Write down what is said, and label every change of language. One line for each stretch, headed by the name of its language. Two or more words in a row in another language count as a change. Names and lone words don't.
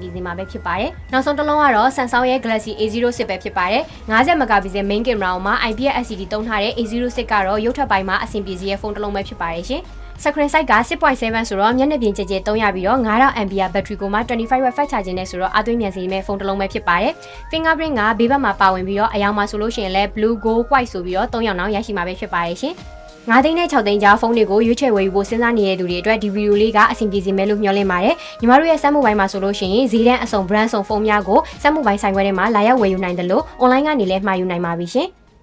Burmese: ပြေစေမှာပဲဖြစ်ပါတယ်နောက်ဆုံးတစ်လုံးကတော့ Samsung ရဲ့ Galaxy A06 ပဲဖြစ်ပါတယ်50
English: megapixel main camera
Burmese: ကိုမှ IPS LCD သုံးထားတဲ့ A06 ကတော့ရုပ်ထပ်ပိုင်းမှာအဆင် ပြေစေတဲ့ဖုန်းတစ်လုံးပဲဖြစ်ပါတယ်ရှင်
English: Screen size
Burmese: က 6.7 ဆိုတော့မျက်နှာပြင်ကျကျသုံးရပြီးတော့9000
English: mAh battery
Burmese: ကိုမှ 25W
English: fast charging
Burmese: နဲ့ဆိုတော့အသွင်းမြန်စေမယ့်ဖုန်းတစ်လုံးပဲဖြစ်ပါတယ် Fingerprint ကဘေးဘက်မှာပါဝင်ပြီးတော့အယောင်မှာဆိုလို့ရှိရင်လည်း
English: blue gold white
Burmese: ဆိုပြီးတော့3ရောင်နောက်ရရှိမှာပဲဖြစ်ပါတယ်ရှင်9သိန်းနဲ့6သိန်းကြားဖုန်းတွေကိုရွေးချယ်ဝယ်ယူဖို့စဉ်းစားနေတဲ့သူတွေအတွက်ဒီဗီဒီယိုလေးကအဆင်ပြေစေမယ်လို့မျှော်လင့်ပါတယ်ညီမတို့ရဲ့စက်မှုပိုင်းမှာဆိုလို့ရှိရင်ဈေးတန်းအစုံ brand စုံဖုန်းများကိုစက်မှုပိုင်းဆိုင်ခွဲထဲမှာလာရောက်ဝယ်ယူနိုင်တယ်လို့ online ကနေလည်းမှာယူနိုင်ပါပြီရှင်